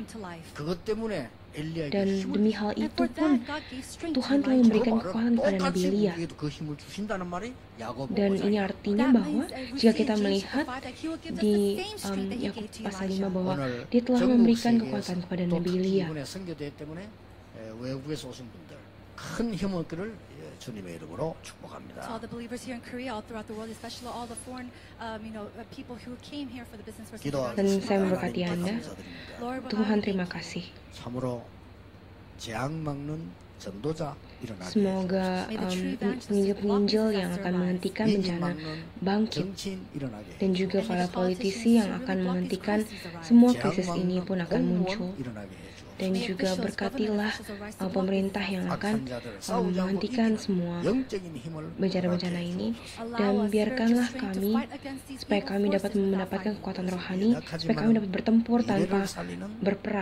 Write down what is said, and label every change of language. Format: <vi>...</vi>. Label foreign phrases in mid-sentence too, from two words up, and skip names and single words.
<id>Dan demi hal itu pun, Tuhan telah memberikan kekuatan kepada Nabi Elia. Dan ini artinya bahwa jika kita melihat di Yakub pasal 5 bahwa dia telah memberikan kekuatan kepada Nabi Elia.</id> <ko>주님의 이름으로 축복합니다.</ko> <en>To all the believers here in Korea, all throughout the world, especially all the foreign, people who came here for the business for</en> <id>Dan saya memberkati Anda. Tuhan, terima kasih.</id> <ko>참으로 재앙 막는 전도자 일어나게.</ko> <id>Semoga penginjil-penginjil yang akan menghentikan bencana bangkit, dan juga para politisi yang akan menghentikan semua krisis ini pun akan muncul. Dan juga berkatilah pemerintah yang akan menghentikan semua bencana-bencana ini, dan biarkanlah kami supaya kami dapat mendapatkan kekuatan rohani, supaya kami dapat bertempur tanpa berperang.</id>